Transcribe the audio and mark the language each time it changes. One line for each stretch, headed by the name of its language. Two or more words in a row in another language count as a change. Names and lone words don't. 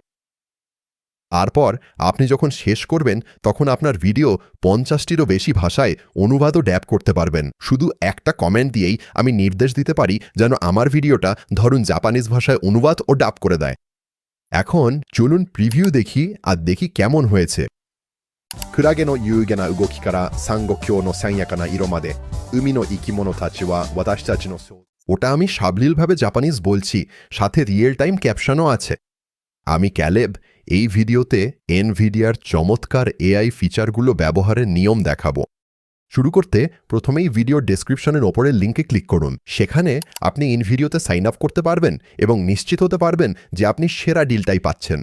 Bangla: তারপর আপনি যখন শেষ করবেন তখন আপনার ভিডিও ৫০টিরও বেশি ভাষায় অনুবাদও ড্যাব করতে পারবেন। শুধু একটা কমেন্ট দিয়েই আমি নির্দেশ দিতে পারি যেন আমার ভিডিওটা ধরুন জাপানিজ ভাষায় অনুবাদ ও ডাব করে দেয়। এখন চলুন প্রিভিউ দেখি আর দেখি কেমন হয়েছে।
Japanese: クラゲの優雅な動きからサンゴ礁の鮮やかな色まで海の生き物たちは私たちの
Bangla: ওটা আমি সাবলীলভাবে জাপানিজ বলছি, সাথে
English: real time captions
Bangla: আছে। আমি ক্যালেব এই ভিডিওতে এনভিডিয়ার চমৎকার
English: AI features
Bangla: ব্যবহারের নিয়ম দেখাবো। শুরু করতে প্রথমেই ভিডিওর ডেসক্রিপশনের ওপরের লিঙ্কে ক্লিক করুন। সেখানে আপনি এনভিডিওতে
English: sign up
Bangla: করতে পারবেন এবং নিশ্চিত হতে পারবেন যে আপনি সেরা ডিলটাই পাচ্ছেন।